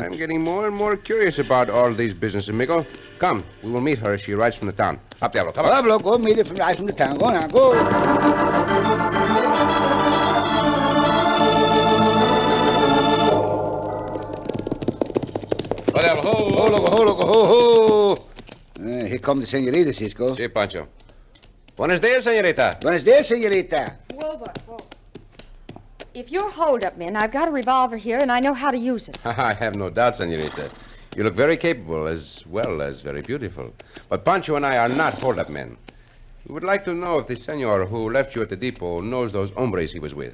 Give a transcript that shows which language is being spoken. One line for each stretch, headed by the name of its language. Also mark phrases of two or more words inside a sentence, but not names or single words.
English: I'm getting more and more curious about all these business, amigo. Come, we will meet her as she rides from the town. Up, Diablo, come on. Pablo, go meet her right from the town. Go now, go. Oh, Diablo, ho, Ho, loco, ho, loco, ho, ho. Here comes the senorita, Cisco.
Spanish: Sí, Pancho. Buenos días, señorita. Buenos dias, senorita.
English: Whoa. If you're hold-up men, I've got a revolver here, and I know how to use it. I have no doubt, señorita. You look very capable as well as very beautiful. But Pancho and I are not hold-up men. We would like to know if the senor who left you at the depot knows those hombres he was with.